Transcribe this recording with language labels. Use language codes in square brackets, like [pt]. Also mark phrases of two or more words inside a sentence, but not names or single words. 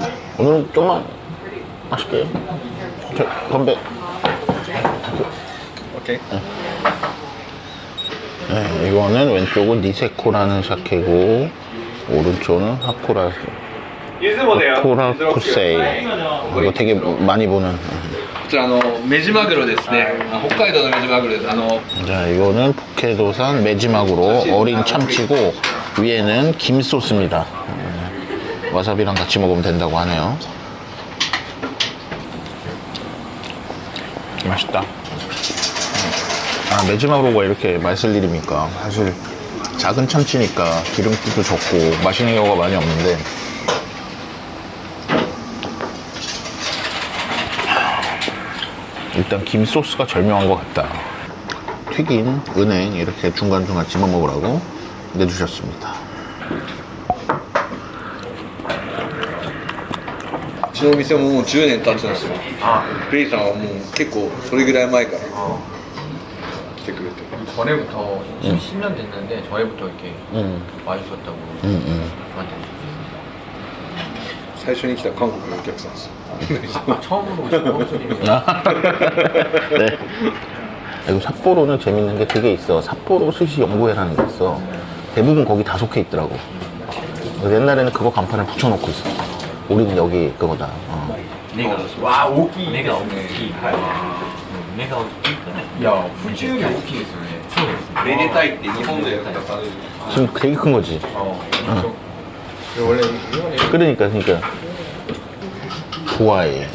[ko] 오늘은 좀만 맛있게. 건배. 오케이. 네, 이거는 왼쪽은 니세코라는 샤케고, 오른쪽은 하코라쿠세이. 이거 되게 많이 보는. [ja] こちらメジマグロですね。北海道のメジマグロです。 [ko] 자, 이거는 북해도산 메지마구로 어린 참치고, 위에는 김 소스입니다. 와사비랑 같이 먹으면 된다고 하네요. 맛있다. 메지마구로가 이렇게 맛있을 일입니까? 사실 작은 참치니까 기름기도 적고 맛있는 경우가 많이 없는데, 일단 김 소스가 절묘한 것 같다. 튀긴 은행 이렇게 중간중간 집어 먹으라고 내주셨습니다. [ja] うちのお店ももう10年経つんですよ。ベイさんはもう結構それぐらい前から来てくれて。 [ko] 전에부터 10년 됐는데 전에부터 이렇게 맛있었다고 저한테. [ja] 最初に来た韓国のお客さんですよ。 [ko] 처음으로 오신 손님이. 네. 그리고 삿포로는 재밌는 게 그게 있어. 삿포로 스시 연구회라는 게 있어. 대부분 거기 다 속해 있더라고. 옛날에는 그거 간판에 붙여놓고 있어. 우리는 여기 그거다. 와, 오키. 내가 오키. 내가 오키. 야, 후지율이 오키 [ja] ですよね. めでたいって日本でやったら [ko] 지금 되게 큰 거지. 원래 그러니까 좋아해.